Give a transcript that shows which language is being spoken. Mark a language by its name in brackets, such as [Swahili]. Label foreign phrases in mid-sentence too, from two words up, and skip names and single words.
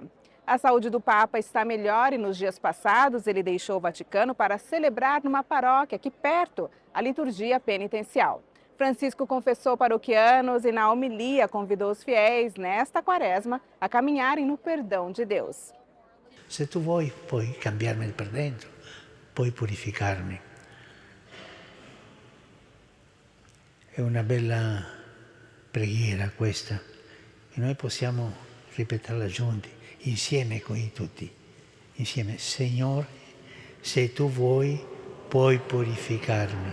[Portuguese] A saúde do Papa está melhor e nos dias passados ele deixou o Vaticano para celebrar numa paróquia aqui perto a liturgia penitencial. Francisco confessou paroquianos e na homilia convidou os fiéis nesta quaresma a caminharem no perdão de Deus. [Italian] Se tu vuoi, puoi cambiarmi per dentro, puoi purificarmi. È una bella preghiera questa e noi possiamo ripeterla giunti, insieme con tutti. Insieme, Signore, se tu vuoi, puoi purificarmi.